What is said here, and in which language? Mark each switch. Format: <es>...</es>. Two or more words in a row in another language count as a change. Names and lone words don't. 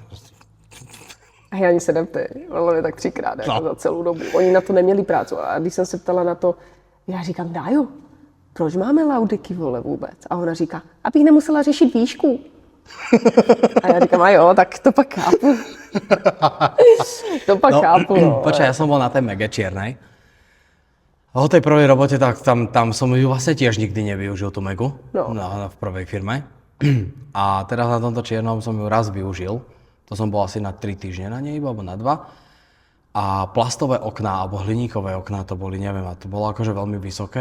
<cs>A já ani se neptej, ale tak 3krát jako za celou dobu. Oni na to neměli prácu. A když jsem se ptala na to, já říkám, Dájo, proč máme Laudeky, vole, vůbec? A ona říká, abych nemusela řešit výšku. A já říkám, a jo, tak to pak chápu. chápu, no.</cs> <sk>Počkaj, ja som bol na tej Mege čiernej. A o tej prvej robote, tak tam som ju vlastne tiež nikdy nevyužil, tú Megu. No. V prvej firme. A teraz na tomto čiernom som ju raz využil. To som bol asi na 3 týždne na nej, alebo na 2. A plastové okná, alebo hliníkové okná to boli, neviem, a to bolo akože veľmi vysoké.</sk>